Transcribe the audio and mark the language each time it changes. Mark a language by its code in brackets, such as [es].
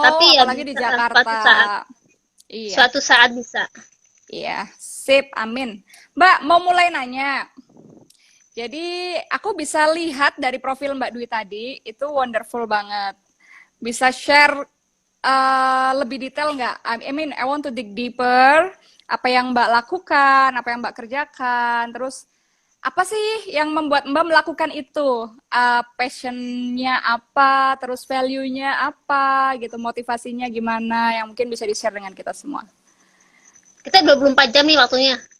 [id] tapi ya apalagi di bisa lah, suatu Jakarta. saat. Iya, Suatu saat bisa. iya. Sip, amin. Mbak, mau mulai nanya. Jadi aku bisa lihat dari profil Mbak Dwi tadi itu wonderful banget. Bisa share lebih detail nggak? [en] I mean, I want to dig deeper. [id] Apa yang Mbak lakukan, apa yang Mbak kerjakan, terus apa sih yang membuat Mbak melakukan itu? Passionnya apa, terus value-nya apa, gitu, motivasinya gimana, yang mungkin bisa di-share dengan kita semua. Kita 24 jam nih waktunya.